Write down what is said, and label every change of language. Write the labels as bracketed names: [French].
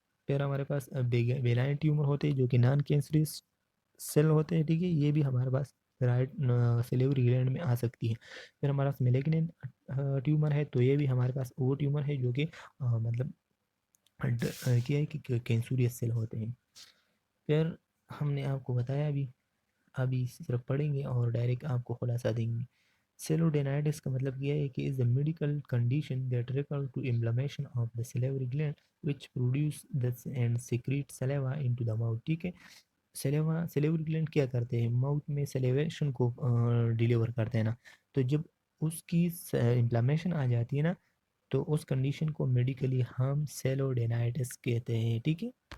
[Urdu] پھر ہمارے پاس benign tumour ہوتے ہیں جو کہ نان کینسریس سیل ہوتے ہیں، ٹھیک ہے، یہ بھی ہمارے پاس سلیوری گلینڈ میں آ سکتی ہے. پھر ہمارا پاس میلیگننٹ ٹیومر ہے. تو یہ بھی ہمارے پاس وہ ٹیومر ہے جو کہ مطلب کیا ہے کہ کینسوریس سیل ہوتے ہیں. پھر ہم نے آپ کو بتایا ابھی صرف پڑھیں گے اور ڈائریکٹ آپ کو خلاصہ دیں گے. سیلوڈینائٹس کا مطلب یہ ہے کہ [English] is a medical condition that refers to inflammation of the salivary gland which produce and secrete saliva into the mouth، [Urdu] ٹھیک ہے. سلیوری گلینڈ کیا کرتے ہیں، ماؤتھ میں سلیویشن کو ڈیلیور کرتے ہیں نا. تو جب اس کی انفلامیشن آ جاتی ہے نا تو اس کنڈیشن کو میڈیکلی ہم سیلوڈینائٹس کہتے ہیں، ٹھیک ہے.